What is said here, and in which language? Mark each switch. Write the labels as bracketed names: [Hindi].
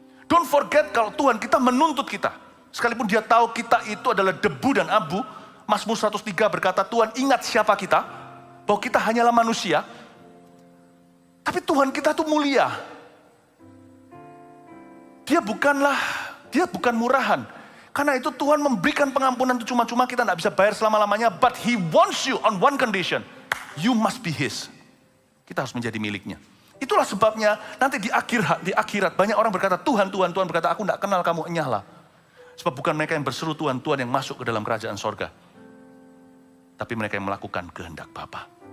[English] Don't forget [Indonesian] kalau Tuhan kita menuntut kita. Sekalipun dia tahu kita itu adalah debu dan abu, Mazmur 103 berkata, Tuhan ingat siapa kita, bahwa kita hanyalah manusia. Tapi Tuhan kita itu mulia. Dia bukan murahan. Karena itu Tuhan memberikan pengampunan itu cuma-cuma, kita tidak bisa bayar selama-lamanya. [English] But He wants you on one condition. You must be His. [Indonesian] Kita harus menjadi miliknya. Itulah sebabnya nanti di akhirat banyak orang berkata, Tuhan, Tuhan, Tuhan berkata, aku tidak kenal kamu, enyahlah. Sebab bukan mereka yang berseru Tuhan, Tuhan yang masuk ke dalam kerajaan sorga. Tapi mereka yang melakukan kehendak Bapa.